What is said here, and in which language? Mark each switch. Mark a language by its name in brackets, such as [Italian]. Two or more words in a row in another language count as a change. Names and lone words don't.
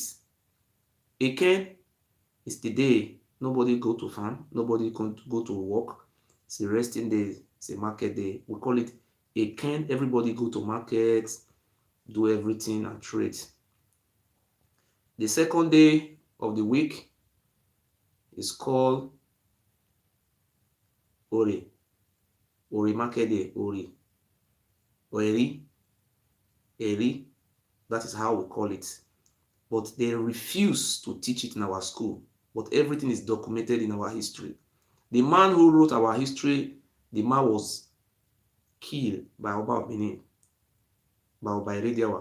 [English] Eken is the day nobody go to farm, nobody go to work. It's a resting day, it's a market day. We call it Eken. Everybody go to market, do everything and trade. The second day of the week is called Ori. Ori market day, Ori. Eri. Eri. That is how we call it. But they refuse to teach it in our school. But everything is documented in our history. The man who wrote our history, the man was killed by Oba of Benin, by Rediawa.